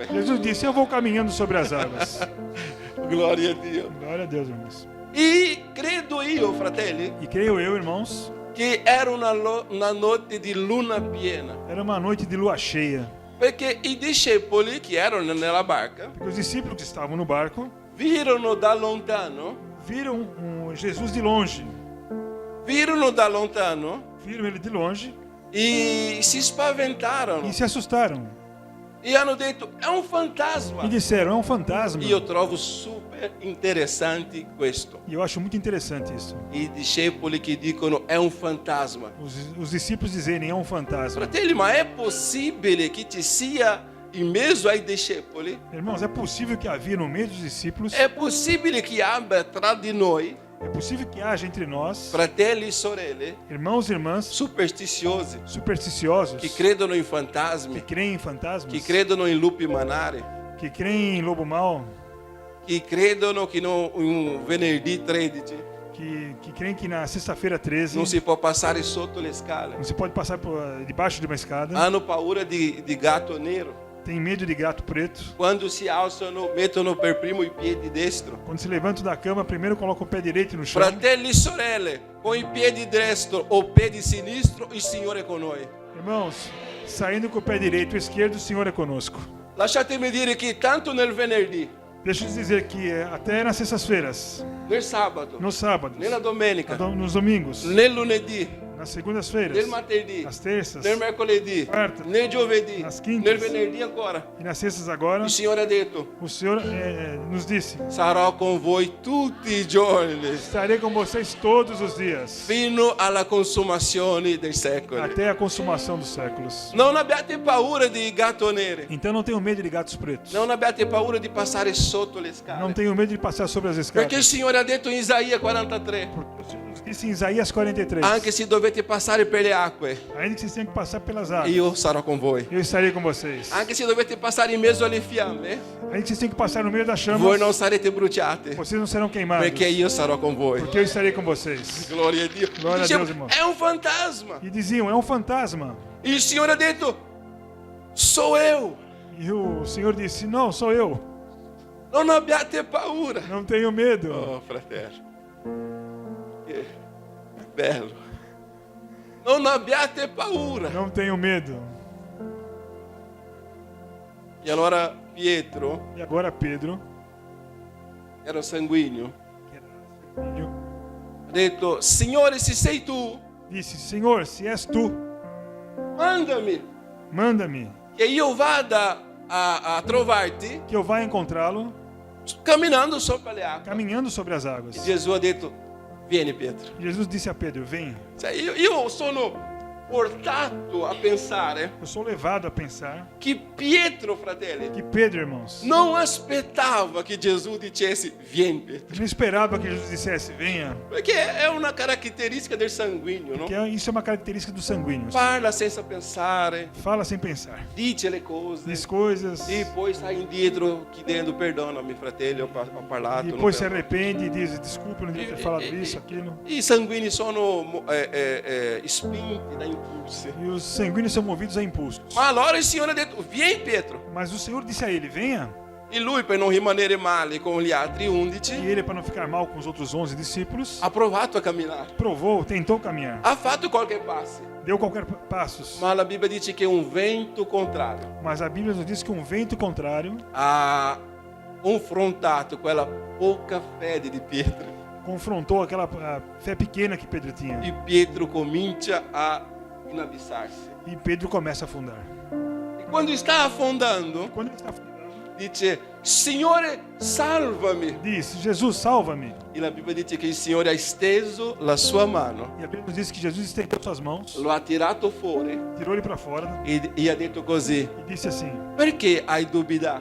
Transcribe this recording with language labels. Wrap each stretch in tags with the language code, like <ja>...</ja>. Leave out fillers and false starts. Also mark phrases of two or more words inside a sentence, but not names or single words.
<pt>Jesus disse, eu vou caminhando sobre as águas.</pt> <it>Gloria a Dio.</it> <pt>Glória a Deus, irmãos.</pt> <it>E credo io, fratelli,</it> <pt>E creio eu, irmãos,</pt> <it>che era una notte di luna piena.</it> <pt>era uma noite de lua cheia.</pt> <it>Perché i discepoli che erano nella barca</it> <pt>Porque os discípulos que estavam no barco</pt> <it>virono da lontano</it> <pt>viram Jesus de longe</pt> <it>virono da lontano</it> <pt>viram ele de longe</pt> <it>e si spaventarono</it> <pt>e se assustaram.</pt> <it>e hanno detto è un fantasma.</it> <pt>E disseram, é um fantasma.</pt> <it>Io trovo super interessante questo.</it> <pt>E eu acho muito interessante isso.</pt> <it>I discepoli che dicono è un fantasma.</it> <pt>Os discípulos dizerem, é um fantasma.</pt> <it>Fratelli, ma è possibile che ci sia in mezzo ai discepoli?</it> <pt>Irmãos, é possível que havia no meio dos discípulos,</pt> <it>È possibile che abbia tra di noi,</it> <pt>é possível que haja entre nós,</pt> <it>fratelli e sorelle,</it> <pt>irmãos e irmãs</pt> <it>superstiziosi,</it> <pt>supersticiosos,</pt> <it>che credono in</it> <pt>que</pt> <it>fantasmi,</it> <pt>creem em fantasmas,</pt> <it>che credono in lupi manari,</it> <pt>que creem em lobo mau,</pt> <it>che credono che un venerdì 13</it> <pt>que creem que na sexta-feira 13</pt> <it>non si può passare sotto le scale.</it> <pt>não se pode passar debaixo de uma escada,</pt> <it>Hanno paura di gatto nero.</it> <pt>tem medo de gato preto.</pt> <it>Quando si alzano, mettono per primo i piedi destro.</it> <pt>Quando se levantam da cama, primeiro colocam o pé direito no chão.</pt> <it>Fratelli e sorelle, con i piedi destro o piedi sinistro, il Signore è con noi.</it> <pt>Irmãos, saindo com o pé direito e esquerdo, o Senhor é conosco.</pt> <it>Lasciatemi dire che tanto nel venerdì,</it> <pt>Deixa eu dizer que até nas sextas-feiras,</pt> <it>nel sabato,</it> <pt>nos sábados,</pt> <it>nella domenica,</it> <pt>nos domingos,</pt> <it>nel lunedì,</it> <pt>nas segundas-feiras,</pt> <it>nel martedì,</it> <pt>nas terças</pt> <it>nel mercoledì,</it> <pt>quartas,</pt> <it>nel giovedì,</it> <pt>nas quintas,</pt> <it>nel venerdì ancora,</it> <pt>e nas sextas agora,</pt> <it>il Signore ha detto:</it> <pt>o Senhor nos disse:</pt> <it>sarò con voi tutti i giorni,</it> <pt>estarei com vocês todos os dias,</pt> <it>fino alla consumazione dei secoli.</it> <pt>até a consumação dos séculos.</pt> <it>Non abbiate paura di gatto neri.</it> <pt>Então não tenham medo de gatos pretos.</pt> <it>Non abbiate paura di passare sotto le</it> <pt>Não</pt> <it>scale.</it> <pt>tenham medo de passar sobre as</pt> <it>Perché il</it> <pt>escadas.</pt> <it>Signore ha detto in Isaia 43,</it> <pt>Porque o Senhor nos disse em Isaías 43,</pt> <it>anche se dovete passare per le acque,</it> <pt>ainda que vocês tenham que passar pelas águas,</pt> <it>io sarò con voi.</it> <pt>eu estarei com vocês.</pt> <it>Anche se dovete passare in mezzo alle fiamme,</it> <pt>Ainda que vocês tenham que passar no meio das chamas,</pt> <it>voi non sarete bruciati,</it> <pt>vocês não serão queimados,</pt> <it>perché io sarò con voi.</it> <pt>porque eu estarei com vocês.</pt> <it>Gloria a Dio.</it> <pt>Glória a</pt> <it>Dicevo,</it> <pt>Deus, irmão.</pt> <it>è un fantasma.</it> <pt>E diziam, é um fantasma.</pt> <it>Il Signore ha detto,</it> <pt>sou eu. E o Senhor disse, não, sou eu.</pt> <it>Non abbiate paura.</it> <pt>Não tenho medo.</pt> <it>Oh, fratello. Che bello. Non abbiate paura.</it> <pt>Não tenho medo.</pt> <it>E allora Pietro,</it> <pt>E agora Pedro,</pt> <it>era sanguigno,</it> <pt>que era filho,</pt> <it>ha detto, Signore, se sei tu,</it> <pt>disse, Senhor, se és tu,</pt> <it>mandami</it> <pt>manda-me,</pt> <it>che io vada a trovarti</it> <pt>que eu vá encontrá-lo</pt> <it>camminando sopra le acque.</it> <pt>caminhando sobre as águas.</pt> <it>E Gesù ha detto, vieni Pietro.</it> <pt>Jesus disse a Pedro, vem.</pt> <it>Cioè, io sono portato a pensare</it> <pt>Eu sou levado a pensar</pt> <it>che Pietro, fratelli,</it> <pt>que Pedro, irmãos,</pt> <it>non aspettava che Gesù dicesse, vieni Pietro.</it> <pt>não esperava que Jesus dissesse, venha.</pt> <it>Perché è una caratteristica del sanguigno,</it> <pt>no? Que isso é uma característica dos sanguíneos.</pt> <it>Parla senza pensare,</it> <pt>Fala sem pensar.</pt> <it>dice le cose.</it> <pt>Diz coisas,</pt> <it>E poi sai indietro chiedendo perdonami fratelli, ho parlato.</it> <pt>e</pt> <it>non</it> <pt>depois se per- arrepende e diz, desculpe, não devia ter falado isso, aquilo.</pt> <it>I sanguigni sono spinti da impulsi.</it> <pt>E os sanguíneos são movidos a impulsos.</pt> <it>Ma allora il Signore ha detto, vieni Pietro.</it> <pt>Mas o Senhor disse a ele, venha.</pt> <it>E lui, per non rimanere male con gli altri</it> <pt>E 11, ele, para não ficar mal com os outros 11 discípulos,</pt> <it>ha provato a camminare.</it> <pt>provou, tentou caminhar.</pt> <it>Ha fatto qualche passo,</it> <pt>Deu qualquer passos.</pt> <it>ma la Bibbia dice che un vento contrario</it> <pt>Mas a Bíblia nos diz que um vento contrário</pt> <it>ha confrontato quella poca fede di Pietro.</it> <pt>confrontou aquela fé pequena que Pedro tinha.</pt> <it>E Pietro comincia a inabissarsi.</it> <pt>E Pedro começa a afundar.</pt> <it>E quando sta affondando,</it> <pt>Quando ele está afundando,</pt> <it>dice, Signore, salvami.</it> <pt>diz, Jesus, salva-me.</pt> <it>E la Bibbia dice che il Signore ha esteso la sua mano,</it> <pt>E a Bíblia nos diz que Jesus estendeu suas mãos,</pt> <it>lo ha tirato fuori</it> <pt>tirou ele para fora</pt> <it>e ha detto così,</it> <pt>e disse assim,</pt> <it>perché hai dubitato,</it>